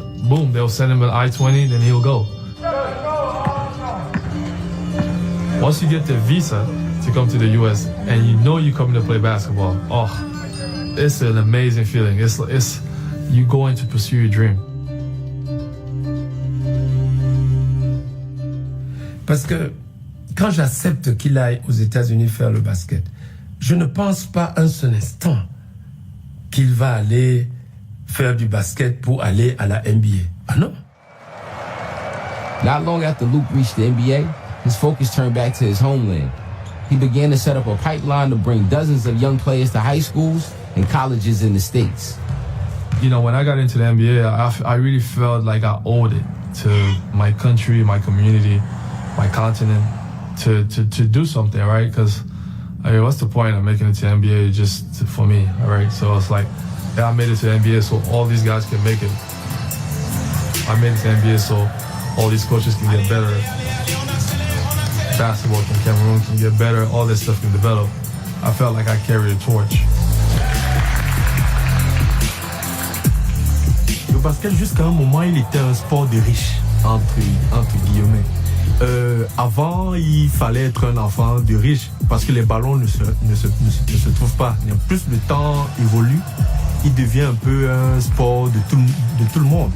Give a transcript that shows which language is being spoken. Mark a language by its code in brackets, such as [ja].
[en] Boom, they'll send him an I-20, then he'll go. Once you get the visa to come to the US and you know you're coming to play basketball, it's an amazing feeling. It's you going to pursue your dream. [fr] Parce que quand j'accepte qu'il aille aux États-Unis faire le basket, je ne pense pas un seul instant qu'il va aller faire du basket pour aller à la NBA. Ah non? [en] Not long after Luke reached the NBA, his focus turned back to his homeland. He began to set up a pipeline to bring dozens of young players to high schools and colleges in the States. You know, when I got into the NBA, I really felt like I owed it to my country, my community, my continent to do something, right? Because I mean, what's the point of making it to the NBA just for me, all right? So it's like, yeah, I made it to the NBA so all these guys can make it. I made it to the NBA so all these coaches can get better. Basketball from Cameroon can get better. All this stuff can develop. I felt like I carried a torch. [fr] Le basket, jusqu'à un moment, il était un sport de riches, entre guillemets. Avant, il fallait être un enfant de riche parce que les ballons ne se trouvent pas. Plus le temps évolue, il devient un peu un sport de tout le monde.